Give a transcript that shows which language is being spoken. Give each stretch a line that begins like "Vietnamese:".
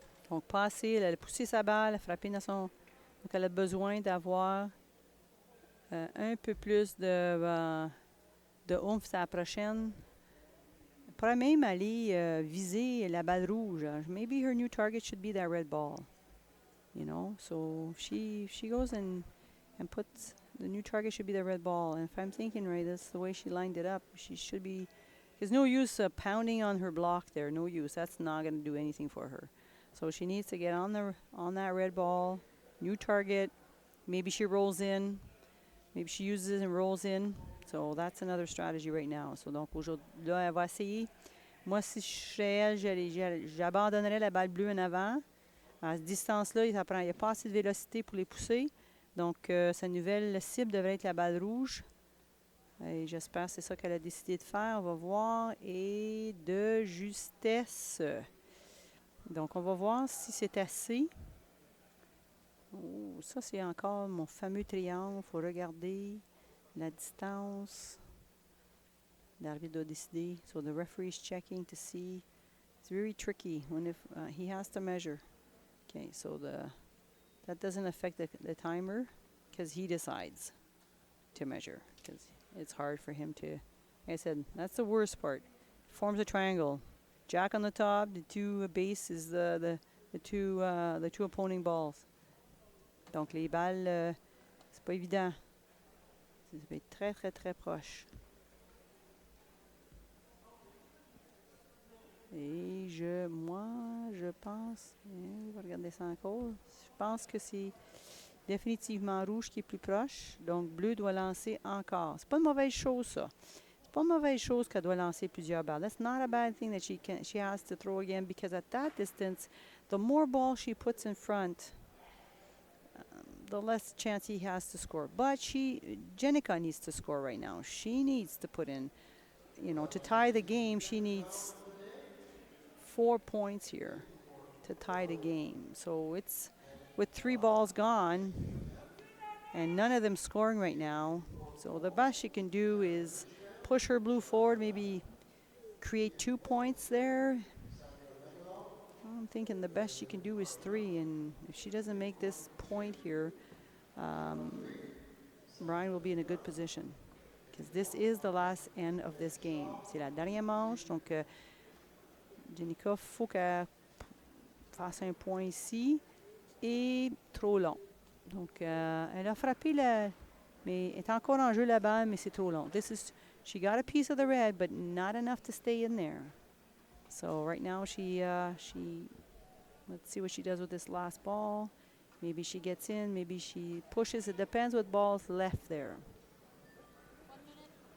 French: Donc pas assez, elle a poussé sa balle, elle a frappé dans son... Donc elle a besoin d'avoir un peu plus de oomph sur la prochaine. Elle pourrait même aller viser la balle rouge.
English: Maybe her new target should be that red ball. You know, so she goes and puts the new target should be the red ball. And if I'm thinking right, that's the way she lined it up. She should be. There's no use pounding on her block there. No use. That's not going to do anything for her. So she needs to get on that red ball. New target. Maybe she rolls in. Maybe she uses it and rolls in. So that's another strategy right now.
French: So donc aujourd'hui, là, elle va essayer. Moi, si je serais elle, j'abandonnerais la balle bleue en avant. À cette distance-là, il n'y a pas assez de vélocité pour les pousser. Donc, sa nouvelle cible devrait être la balle rouge. Et j'espère que c'est ça qu'elle a décidé de faire. On va voir. Et de justesse. Donc, on va voir si c'est assez. Oh, ça, c'est encore mon fameux triangle. Il faut regarder la distance. L'arbitre doit décider.
English: So the referee is checking to see. It's very tricky when if he has to measure. Okay, so that doesn't affect the timer because he decides to measure because it's hard for him to. Like I said, that's the worst part. Forms a triangle. Jack on the top. The two base is the two opposing balls.
French: Donc les balles, c'est pas évident. Ça va être très très très proche. Et moi, je pense, on va regarder ça encore. Je pense que c'est définitivement rouge qui est plus proche. Donc bleu doit lancer encore. C'est pas une mauvaise chose ça. C'est pas une mauvaise chose qu'elle doit lancer plusieurs balles.
English: That's not a bad thing that she has to throw again because at that distance, the more balls she puts in front, the less chance he has to score. But Jennica needs to score right now. She needs to put in, to tie the game, she needs 4 points here to tie the game. So it's with 3 balls gone and none of them scoring right now. So the best she can do is push her blue forward, maybe create 2 points there. I'm thinking the best she can do is 3, and if she doesn't make this point here, Brian will be in a good position because this is the last end of this game.
French: C'est la dernière manche, donc Jennica, faut qu'elle fasse un point ici et trop long. Donc elle a frappé mais est encore en jeu la balle, mais c'est trop long.
English: She got a piece of the red, but not enough to stay in there. So right now she let's see what she does with this last ball. Maybe she gets in, maybe she pushes. It depends what ball's left there. 1 minute.